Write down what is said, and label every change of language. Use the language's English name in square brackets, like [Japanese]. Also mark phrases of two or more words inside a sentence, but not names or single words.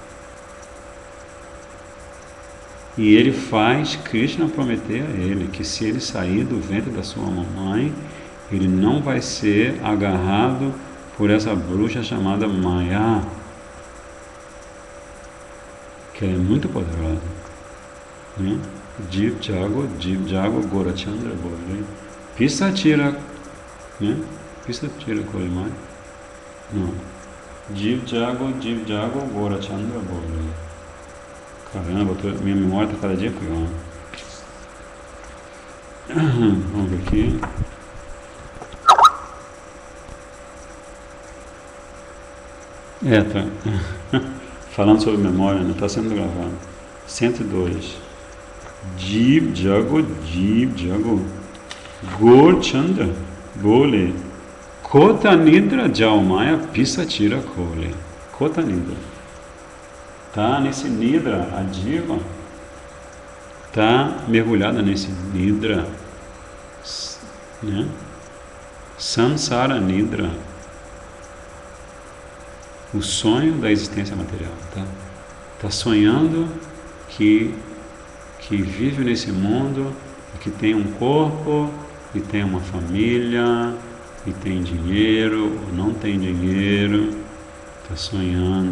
[Portuguese] E ele faz Krishna prometer a ele que se ele sair do ventre da sua mamãe, ele não vai ser agarrado por essa bruxa chamada Maya, que é muito poderosa, né? [Bangla] জীব জাগো গোরাচন্দ্র বলে. Pisatira, né? পিশাচীর কোলে. Não. জীব জাগো গোরাচন্দ্র বলে. [Portuguese] Caramba, minha memória está cada dia pior. Vamos ver aqui. Tá. Falando sobre memória, não está sendo gravado. 102. [Bangla] জীব জাগো গোরাচন্দ্র বলে. কত নিদ্রা যাও মায়া পিশাচীর কোলে. কত নিদ্রা. [Portuguese] Tá nesse Nidra, a diva tá mergulhada nesse Nidra, né? [Bangla] সংসার নিদ্রা. [Portuguese] O sonho da existência material, tá sonhando que vive nesse mundo, que tem um corpo, e tem uma família, e tem dinheiro, ou não tem dinheiro, tá sonhando.